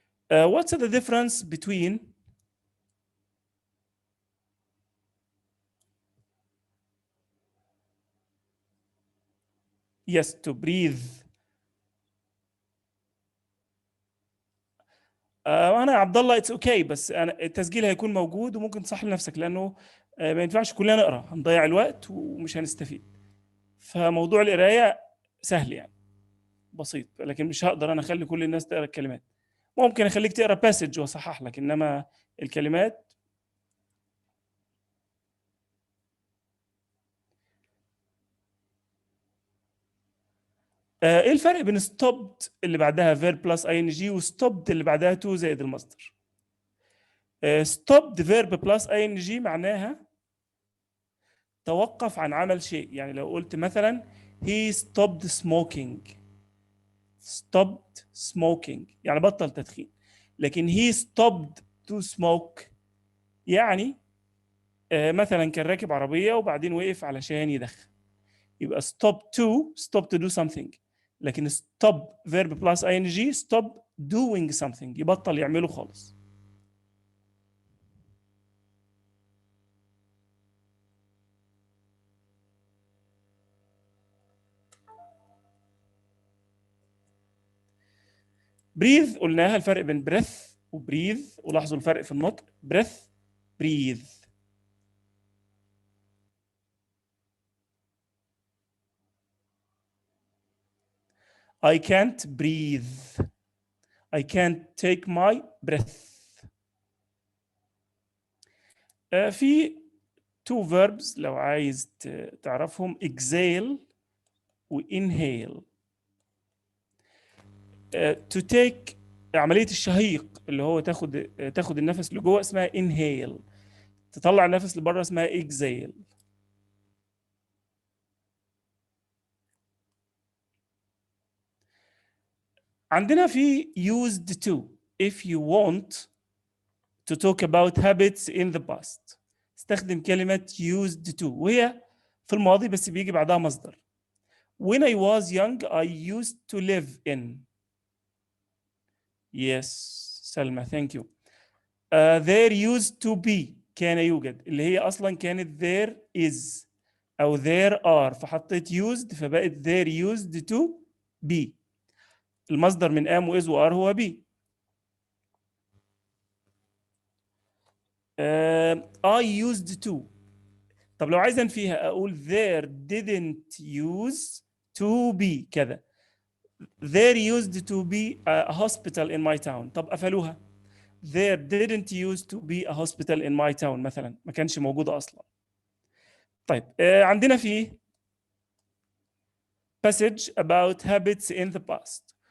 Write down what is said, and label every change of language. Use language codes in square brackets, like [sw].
[en] What's the difference between yes, to breathe [ar] انا يا عبد الله [en] it's okay, [ar] بس انا التسجيل هيكون موجود وممكن تصح لنفسك، لانه ما ينفعش كلنا نقرا، هنضيع الوقت ومش هنستفيد. فموضوع القرايه سهل يعني، بسيط، لكن مش هقدر انا اخلي كل الناس تقرا الكلمات. ممكن اخليك تقرا باسج واصحح لك، انما الكلمات. ايه الفرق بين stopped اللي بعدها verb plus ing وstopped اللي بعدها to زائد المصدر؟ stopped verb plus ing معناها توقف عن عمل شيء. يعني لو قلت مثلا [en] he stopped smoking، [ar] stopped smoking يعني بطل تدخين. لكن [en] he stopped to smoke [ar] يعني مثلا كان راكب عربية وبعدين وقف علشان يدخن، يبقى stop to do something. لكن stop verb plus ing stop doing something، يبطل يعمله خالص. breathe قلناها الفرق بين breath و breathe، ولاحظوا الفرق في النطق breath breathe. [en] I can't breathe، I can't take my breath. [ar] في two verbs لو عايز تعرفهم exhale و inhale. to take عملية الشهيق اللي هو تاخد النفس لجوه اسمها inhale، تطلع النفس لبره اسمها exhale. عندنا في [en] used to if you want to talk about habits in the past، استخدم كلمة used to [ar] وهي في الماضي بس بيجي بعدها مصدر. [en] When I was young I used to live in. Yes سلمى thank you. there used to be [ar] كان يوجد، اللي هي أصلا كانت there is أو there are، فحطيت used فبقت there used to be. المصدر من am و is و are هو be. [en] I used to. [ar] طب لو عايز انفيها اقول [en] there didn't use to be [ar] كذا. [en] there used to be a hospital in my town. [ar] طب قفلوها [en] there didn't used to be a hospital in my town [ar] مثلا، ما كانش موجودة اصلا. طيب عندنا في passage about habits in the past.